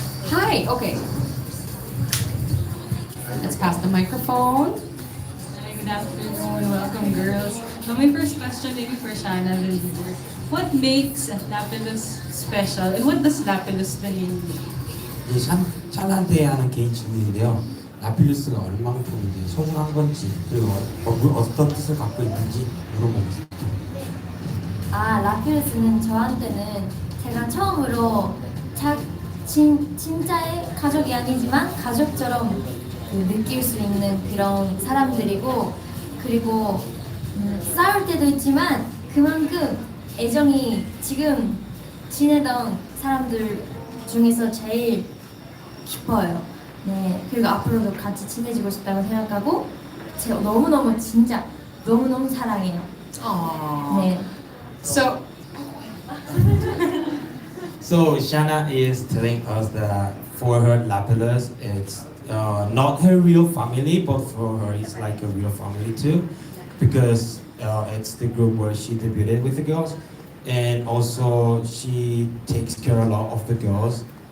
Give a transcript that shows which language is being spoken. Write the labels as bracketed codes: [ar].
[en] Hi, okay. Let's pass the microphone. Hi, good afternoon. Welcome, girls. So my first question maybe for Shanna and Leader. What makes Lapillus special, and what does Lapillus the name mean? [ko] 이 샬한테 하는 개인 질문인데요. 라필루스가 얼만큼 이제 소중한 건지 그리고 어떤 뜻을 갖고 있는지 물어보겠습니다. 라필루스는 저한테는 제가 처음으로 진짜의 가족이 아니지만 가족처럼 느낄 수 있는 그런 사람들이고, 그리고 싸울 때도 있지만 그만큼 애정이 지금 지내던 사람들 중에서 제일 깊어요. 네, 그리고 앞으로도 같이 친해지고 싶다고 생각하고 제가 너무너무 진짜 너무너무 사랑해요. Aww. 네. So, [en] So Shana is telling us that for her Lapillus, it's not her real family, but for her it's like a real family too, because it's the group where she debuted with the girls, and also she takes care a lot of the girls.